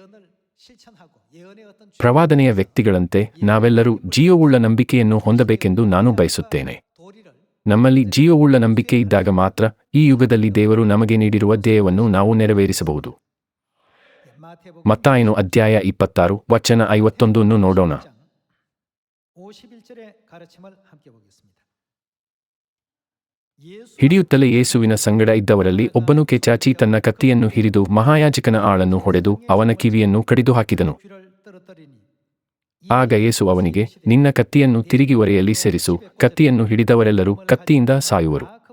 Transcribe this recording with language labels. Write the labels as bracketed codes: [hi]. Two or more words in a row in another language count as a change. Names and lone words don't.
[kn] ಪ್ರವಾದನೆಯ ವ್ಯಕ್ತಿಗಳಂತೆ ನಾವೆಲ್ಲರೂ ಜೀವವುಳ್ಳ ನಂಬಿಕೆಯನ್ನು ಹೊಂದಬೇಕೆಂದು ನಾನು ಬಯಸುತ್ತೇನೆ. ನಮ್ಮಲ್ಲಿ ಜೀವವುಳ್ಳ ನಂಬಿಕೆ ಇದ್ದಾಗ ಮಾತ್ರ ಈ ಯುಗದಲ್ಲಿ ದೇವರು ನಮಗೆ ನೀಡಿರುವ ಧ್ಯೇಯವನ್ನು ನಾವು ನೆರವೇರಿಸಬಹುದು. ಮತ್ತಾಯನು ಅಧ್ಯಾಯ 26 ವಚನ 51 ನೋಡೋಣ. [ko] 51절의 가르침을 함께 보겠습니다. [kn] ಹಿಡಿಯುತ್ತಲೇ ಯೇಸುವಿನ ಸಂಗಡ ಇದ್ದವರಲ್ಲಿ ಒಬ್ಬನು ಕೆಚಾಚಿ ತನ್ನ ಕತ್ತಿಯನ್ನು ಹಿರಿದು ಮಹಾಯಾಜಕನ ಆಳನ್ನು ಹೊಡೆದು ಅವನ ಕಿವಿಯನ್ನು ಕಡಿದು ಹಾಕಿದನು. ಆಗ ಯೇಸು ಅವನಿಗೆ, ನಿನ್ನ ಕತ್ತಿಯನ್ನು ತಿರುಗಿ ಒರೆಯಲ್ಲಿ ಸೇರಿಸು, ಕತ್ತಿಯನ್ನು ಹಿಡಿದವರೆಲ್ಲರೂ ಕತ್ತಿಯಿಂದ ಸಾಯುವರು.